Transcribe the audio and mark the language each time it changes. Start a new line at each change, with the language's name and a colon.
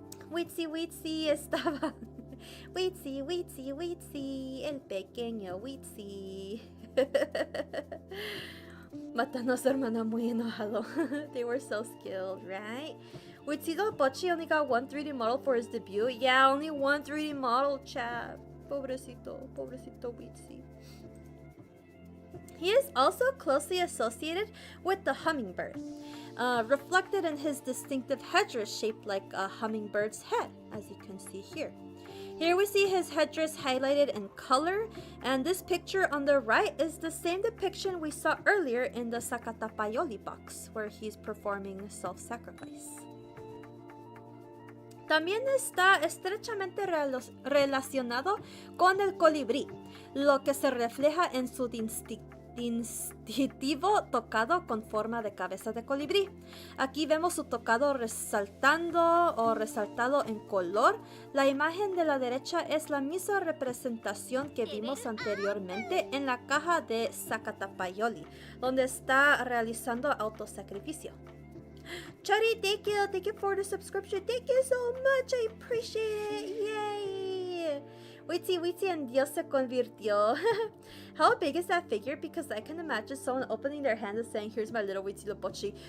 Spanish: Huitzi estaba... Huitzi, el pequeño Huitzi. Matando a su hermana muy enojado.
English: They were so skilled, right? Huitzilopochtli only got one 3D model for his debut. Yeah, only one 3D model, chat.
Spanish: Pobrecito Huitzi.
English: He is also closely associated with the hummingbird, reflected in his distinctive headdress shaped like a hummingbird's head, as you can see here. Here we see his headdress highlighted in color, and this picture on the right is the same depiction we saw earlier in the Zacatapayoli box, where he's performing self-sacrifice.
Spanish: También está estrechamente relacionado con el colibrí, lo que se refleja en su distintivo tocado con forma de cabeza de colibrí. Aquí vemos su tocado resaltado en color. La imagen de la derecha es la misma representación que vimos anteriormente en la caja de Zacatapayoli, donde está realizando autosacrificio.
English: Chari, thank you for the subscription. Thank you so much, I appreciate it. Yay!
Spanish: Huitzi en Dios se convirtió.
English: How big is that figure? Because I can imagine someone opening their hand and saying, here's my little Huitzilopochtli.